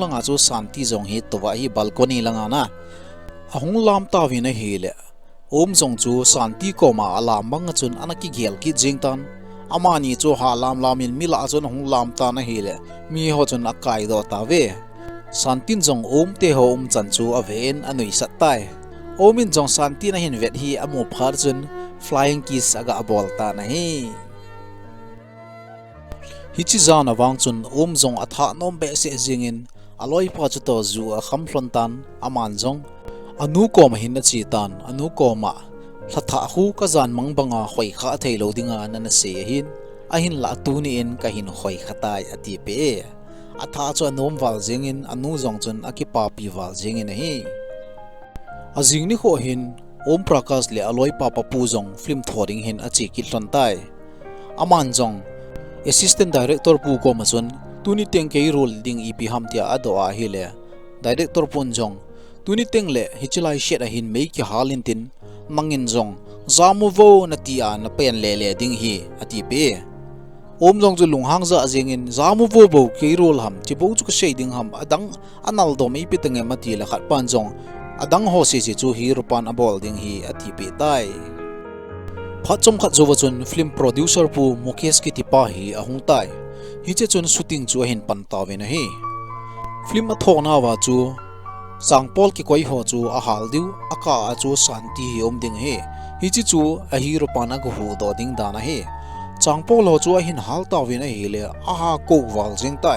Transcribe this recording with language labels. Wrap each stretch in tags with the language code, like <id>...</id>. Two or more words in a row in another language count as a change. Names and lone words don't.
<tdh>langa chu Santi jong hi towa hi balcony langa na ahung lam ta win a hi le Om jong chu Santi ko ma alam mang chun anaki gel ki jing tan amani chu ha lamin mila chun hung lam ta na hi le mi ho chun akai do ta ve Santin jong Om te ho chan chu a ven anui sat tai Omin jong Santi na hin vet hi amo phar chun</tdh> <en>flying kiss</en> <tdh>aga bol ta na hi hichi zana wang chun Om jong atha nom be se jingin aloi pa chu to zu a kham hlon tan aman jong anu ko ma hin na chi tan anu ko ma tha hu ka zan mang banga khoi kha thei lo dinga na na se hin a hin la tu ni in ka hin khoi khatai ati pe atha chu anom wal jingin anu jong chun akipa pi wal jingin hi azing ni kho hin Om Prakash le aloi pa pu jong film thoring hin achi ki hlon tai aman jong</tdh> <en>assistant director</en> <tdh>pu ko machun tuni teng ke role ding ipi hamtia ado a hile director pon jong tuni teng le hichilai shet a hin mei ki halin tin mangin jong zamu vo na tia na pen le ding hi ati pe jong chu lunghang za jengin zamu vo bo ke role ham chi bo chu ka shading ham adang anal do mei pitenge mati la khat pan jong adang ho si chu hi rupan abol ding hi ati pe tai phachom khat zo chun</tdh> <en>film producer</en> <tdh>pu mukesh ki tipa hi ahung tai hi che chun shooting chu hin pan ta ve na hi film a thona wa chu sangpol ki koi ho chu a hal diu aka a chu santi hi om ding he hi chi chu a hero pana go hu do ding da na he changpol ho chu a hin hal ta ve na hi le a ha ko wal jing tai</tdh>